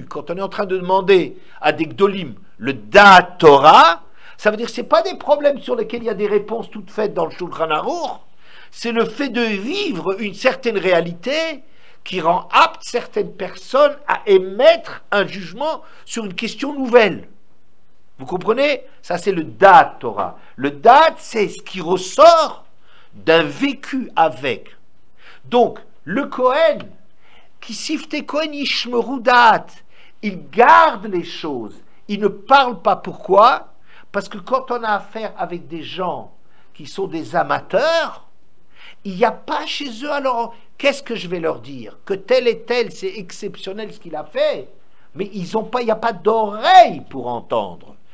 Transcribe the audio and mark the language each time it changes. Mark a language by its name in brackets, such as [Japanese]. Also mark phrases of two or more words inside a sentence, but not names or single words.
[French] Quand on est en train de demander à des gdolim le [Hebrew] דעת תורה, [French] ça veut dire que ce n'est pas des problèmes sur lesquels il y a des réponses toutes faites dans le Shulchan Aruch, c'est le fait de vivre une certaine réalité qui rend apte certaines personnes à émettre un jugement sur une question nouvelle. Vous comprenez? Ça, c'est le [Hebrew] דעת תורה. [French] Le da'at, c'est ce qui ressort d'un vécu avec. Donc, le Kohen, qui [Hebrew] שפתי כהן ישמרו דעת, [French] il garde les choses, il ne parle pas. Pourquoi? Parce que quand on a affaire avec des gens qui sont des amateurs, il n'y a pas chez eux, alors qu'est-ce que je vais leur dire? Que tel et tel, c'est exceptionnel ce qu'il a fait, mais ils ont pas, il n'y a pas d'oreille pour entendre.